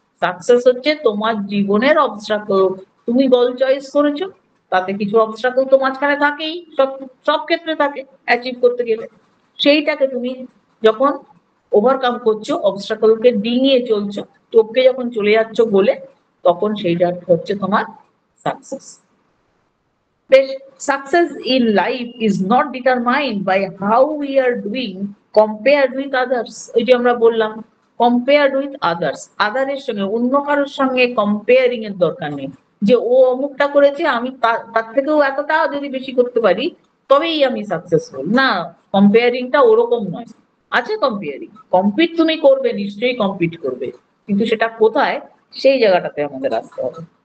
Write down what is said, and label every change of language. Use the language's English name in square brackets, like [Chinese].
[Bangla] Success হচ্ছে তোমার জীবনের অবস্ট্রাকল, তুমি গোল চয়েস করেছো, তাতে কিছু অবস্ট্রাকল তো মাঝখানে থাকেই, সব সব ক্ষেত্রে থাকে অ্যাচিভ করতে গেলে। সেইটাকে তুমি যখন ওভারকাম করছো, অবস্ট্রাকলকে ডিঙিয়ে চলছো, টপকে যখন চলে যাচ্ছ গোলে, তখন সেইটা হচ্ছে তোমার success. [English] Success in life is not determined by how we are doing compared with others. [Bangla] ওই যে আমরা বললাম [English] compared with others, [Bangla] আদারের সঙ্গে, অন্য কারোর সঙ্গে কম্পেয়ারিং এর দরকার নেই যে ও অমুকটা করেছে, আমি তার থেকেও এতটা যদি বেশি করতে পারি তবেই আমি সাকসেসফুল। না, কম্পেয়ারিংটা ওরকম নয়। আছে কম্পেয়ারিং, কম্পিট তুমি করবে, নিশ্চয়ই কম্পিট করবে, কিন্তু সেটা কোথায়, সেই জায়গাটাতে আমাদের আসতে হবে।